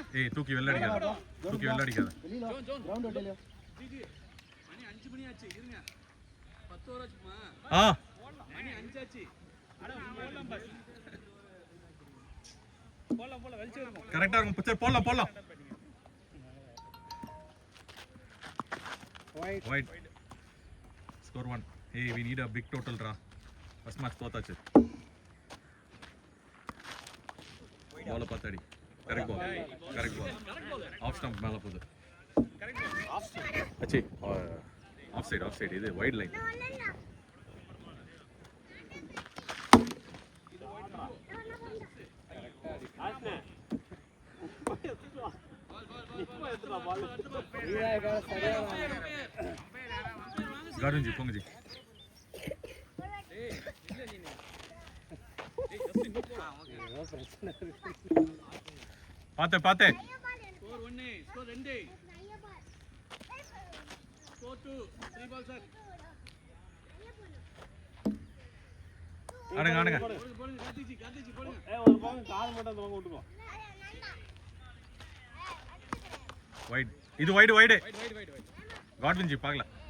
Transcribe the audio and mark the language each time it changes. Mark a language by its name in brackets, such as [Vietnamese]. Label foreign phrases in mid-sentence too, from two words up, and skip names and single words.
[Tamil] ஏய் தூக்கி வெள்ள அடிக்காத, தூக்கி வெள்ள அடிக்காத. கிரவுண்ட் ஓட்டலையோ ஜிஜி மணி 5 மணி ஆச்சு இருங்க 10 ஓவர் ஆச்சுமா ஆ மணி 5 ஆச்சு அட போலாம் பஸ் போலாம் வெளிச்சம் இருக்கும் கரெக்டா இருக்கும். சரி போடலாம். White. Score 1. [English] Hey, we need a big total draw. First match [Tamil] போத்தாச்சு. பால் பாத்தடி. [English] correct ball. off stump [Tamil] மேல போகுது. அச்சி [English] off side [Tamil] இது [English] wide line. गार्डन जी पोंग जी पाते score 1 score 2 score 2 3 ball sir [Tamil] ஆடுங்க போடுங்க கார்த்திக் போடுங்க ஒரு பக்கம் கால் மட்டும் அந்த பக்கம் விட்டுக்கோ. वाइड இது வைடு கார்டன் ஜி பார்க்கல.